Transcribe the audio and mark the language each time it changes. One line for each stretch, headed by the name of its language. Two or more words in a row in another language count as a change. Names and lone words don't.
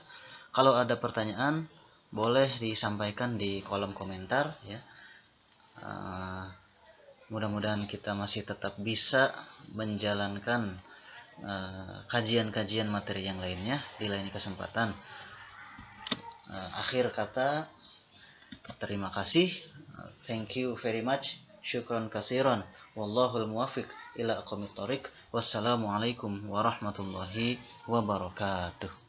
Indonesian: Kalau ada pertanyaan boleh disampaikan di kolom komentar ya. Mudah-mudahan kita masih tetap bisa menjalankan kajian-kajian materi yang lainnya di lain kesempatan. Akhir kata, terima kasih,
English: thank you very much,
Arabic: شكرا كثيرا, والله الموفق إلى أقوم الطريق. والسلام عليكم ورحمة الله وبركاته.